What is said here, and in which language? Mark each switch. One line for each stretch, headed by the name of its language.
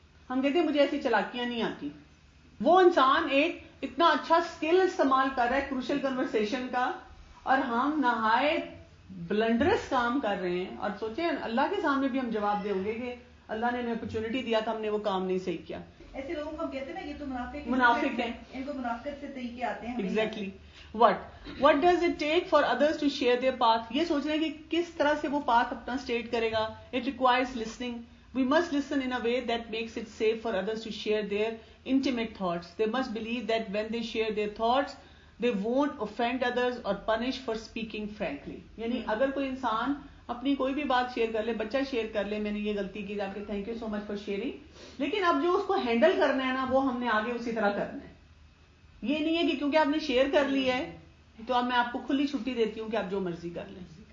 Urdu: ہم کہتے ہیں مجھے ایسی چلاکیاں نہیں آتی. وہ انسان ایک اتنا اچھا اسکل استعمال کر رہا ہے کروشل کنورسیشن کا, اور ہم نہایت بلنڈرس کام کر رہے ہیں, اور سوچیں اللہ کے سامنے بھی ہم جواب دیں گے کہ اللہ نے ہمیں اپرچونٹی دیا تھا, ہم نے وہ کام نہیں صحیح کیا. ایسے لوگوں کو ہم کہتے ہیں نا یہ تو منافق ہیں, ان کو منافقت سے طریقے آتے ہیں.
English: Exactly. What does it take for others to share their path?
Urdu: یہ سوچنا ہے کہ کس طرح سے وہ پاتھ اپنا اسٹیٹ کرے گا.
English: It requires listening. We must listen in a way that makes it safe for others to share their intimate thoughts. They must believe that when they share their thoughts, they won't offend others or punish for speaking frankly.
Urdu: یعنی اگر کوئی انسان اپنی کوئی بھی بات share کر لے, بچہ شیئر کر لے, میں نے یہ غلطی کی, آپ کے
English: thank you so much for sharing,
Urdu: لیکن اب جو اس کو ہینڈل کرنا ہے نا وہ ہم نے آگے اسی طرح کرنا ہے. یہ نہیں ہے کہ کیونکہ آپ نے شیئر کر لی ہے تو اب میں آپ کو کھلی چھٹی دیتی ہوں کہ آپ جو مرضی کر لیں.